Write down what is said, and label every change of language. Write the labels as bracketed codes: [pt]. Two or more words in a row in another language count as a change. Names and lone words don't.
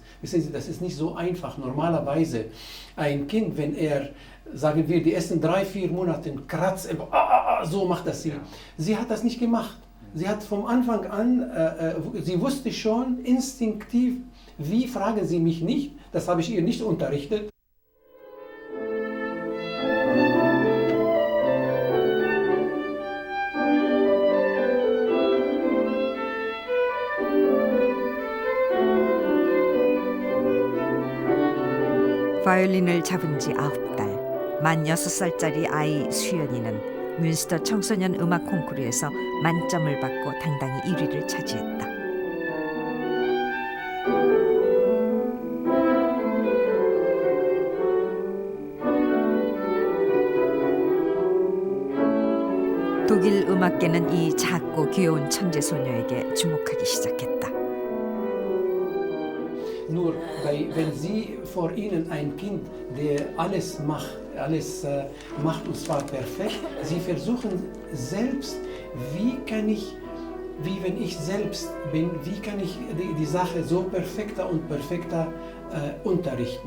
[de] Wissen Sie, das ist nicht so einfach. Normalerweise ein Kind, wenn er, sagen wir, die ersten 3-4 Monate kratzt, so macht das sie. Sie hat das nicht gemacht. Sie hat vom Anfang an, sie wusste schon instinktiv, wie, fragen Sie mich nicht, das habe ich ihr nicht unterrichtet. [ko] 바이올린을 잡은 지 9달, 만 6살짜리 아이 수연이는 뮌스터 청소년 음악 콩쿠르에서 만점을 받고 당당히 1위를 차지했다. 독일 음악계는 이 작고 귀여운 천재 소녀에게 주목하기 시작했다. [de] Nur wenn Sie vor Ihnen ein Kind, der alles macht und zwar perfekt, Sie versuchen selbst, wie wenn ich selbst bin, wie kann ich die Sache so perfekter und perfekter unterrichten.